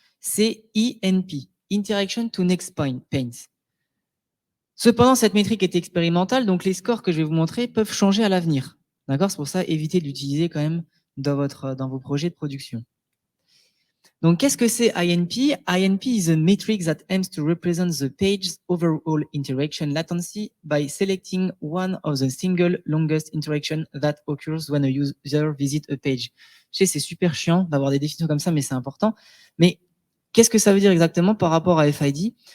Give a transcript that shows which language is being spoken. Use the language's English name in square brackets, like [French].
[French] C'est INP, Interaction to Next Paint. Cependant, cette métrique est expérimentale, donc les scores que je vais vous montrer peuvent changer à l'avenir. D'accord? C'est pour ça, évitez de l'utiliser quand même dans vos projets de production. Donc, qu'est-ce que c'est INP? [English] INP is a metric that aims to represent the page's overall interaction latency by selecting one of the single longest interaction that occurs when a user visits a page. [French] Je sais, c'est super chiant d'avoir des définitions comme ça, mais c'est important. Mais qu'est-ce que ça veut dire exactement par rapport à FID?